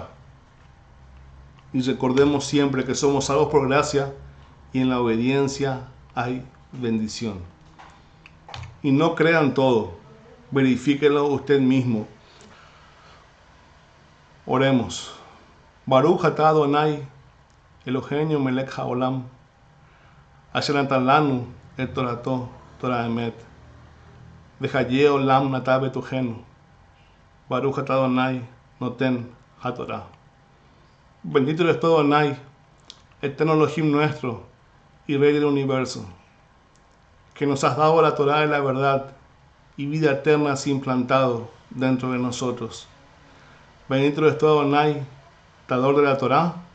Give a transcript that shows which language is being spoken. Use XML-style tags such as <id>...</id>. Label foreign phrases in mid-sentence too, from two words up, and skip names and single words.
<es>Y recordemos siempre que somos salvos por gracia y en la obediencia hay bendición. Y no crean todo, verifíquelo usted mismo. Oremos.</es> <he>ברוך אתה אדני אלהינו מלך העולם אשר נתן לנו את תורתו תורה אמת וחיי עולם נטע בתוכנו. ברוך אתה אדני נותן התורה.</he> <es>Bendito eres tú, Adonai, eterno Elohim nuestro y Rey del universo, que nos has dado la Torah de la verdad y vida eterna has implantado dentro de nosotros. Bendito eres tú, Adonai, dador de la Torah.</es>